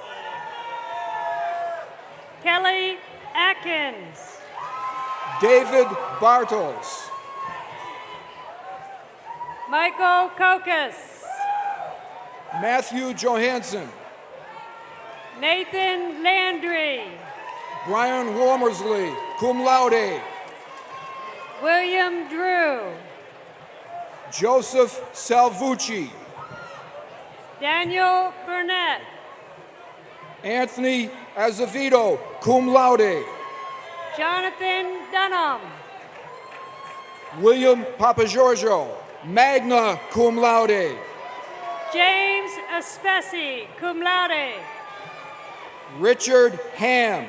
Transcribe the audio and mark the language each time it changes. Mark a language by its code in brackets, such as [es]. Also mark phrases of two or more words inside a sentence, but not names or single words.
[en] Kelly Atkins. David Bartles. Michael Kokas. Matthew Johansson. Nathan Landry. Brian Wormersley, [la] cum laude. [en] William Drew. Joseph Salvucci. Daniel Burnett. Anthony Azevedo, [la] cum laude. [en] Jonathan Dunham. William Papagiorgio, [la] magna cum laude. [en] James Espesi, [la] cum laude. [en] Richard Ham.